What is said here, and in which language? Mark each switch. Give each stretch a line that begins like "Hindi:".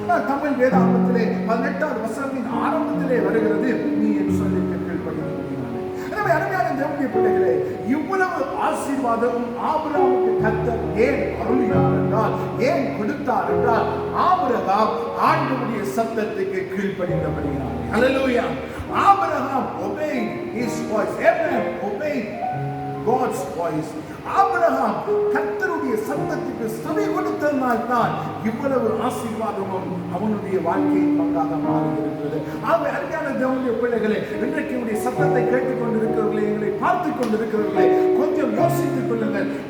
Tamil: தமிழ் வேதாகமத்திலே 18வது வசனத்தின் ஆரம்பத்திலே வருகிறது, நீ என் சொல்லுக்கு கீழ்ப்படிந்தபடினாலே. எனவே அருமையான தேவனுடைய பிள்ளைகளே, இவ்வளவு ஆசீர்வாதம் ஆபிரகாமுக்கு கர்த்தர் ஏன் அருளினார் என்றால், ஏன் கொடுத்தார் என்றால், ஆபிரகாம் ஆண்டவருடைய சத்தத்துக்கு கீழ்ப்படிந்தபடினாலே.
English: Hallelujah. Abraham obeyed his voice. Abraham obeyed God's voice.
Tamil: Abraham கர்த்தருடைய சத்தத்துக்கு செவி கொடுத்ததனால் தான் இவ்வளவு ஆசீர்வாதமும் அவனுடைய வாழ்க்கையின் பங்காக மாறி இருக்கிறது. ஆகவே அருமையான தேவனுடைய பிள்ளைகளே, இன்றைக்கு உடைய சத்தத்தை கேட்டுக் கொண்டிருக்கிறவர்களே, எங்களை பார்த்துக் கொண்டிருக்கிறவர்களே, கொஞ்சம் யோசித்துக் கொள்ளுங்கள்.